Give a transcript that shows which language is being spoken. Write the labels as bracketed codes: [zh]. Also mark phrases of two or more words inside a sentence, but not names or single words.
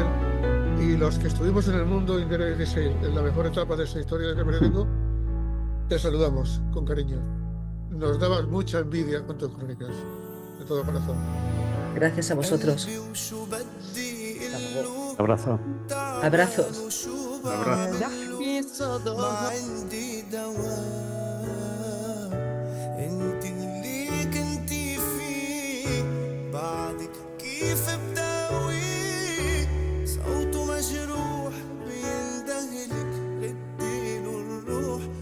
[es] Y los que estuvimos en el mundo en la mejor etapa de esa historia de periódico, te saludamos con cariño. Nos dabas mucha envidia con tus crónicas, de todo corazón. Gracias a vosotros. Abrazo. Abrazos. [ar] انت اللي كنتي فيه بعدك كيف بداوي صوته مجروح بيندهلك رديله الروح